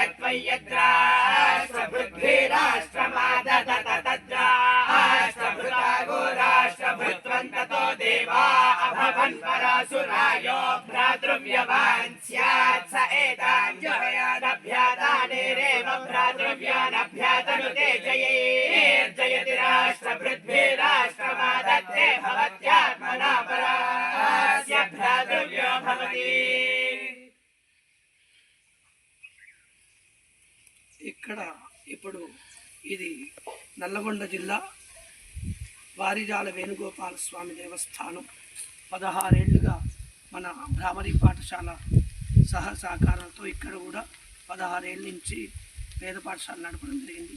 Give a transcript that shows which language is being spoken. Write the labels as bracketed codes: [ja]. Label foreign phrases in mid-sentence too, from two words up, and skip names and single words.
[sa] जयत्वय्यद्राष्ट्रवृद्धिराष्ट्रमादततद्रा राष्ट्रभृता गोराष्ट्रभृत्वन्ततो देवा अभवन् परासुरायो भ्रातृव्यवान् स्यात् स एतान् जयानभ्यातानेरेव भ्रातृव्यानभ्यातनुते जयेर्जयति राष्ट्रभृद्भिराष्ट्रमादत्ते भवत्यात्मना परास्य भ्रातृव्यो भवति। [te] ఇక్కడ ఇప్పుడు ఇది నల్లగొండ జిల్లా వారిజాల వేణుగోపాల స్వామి దేవస్థానం 16 ఏళ్లుగా మన బ్రాహ్మణి పాఠశాల సహకారంతో ఇక్కడ కూడా 16 ఏళ్ళ నుంచి వేద పాఠశాల నడపడం జరిగింది.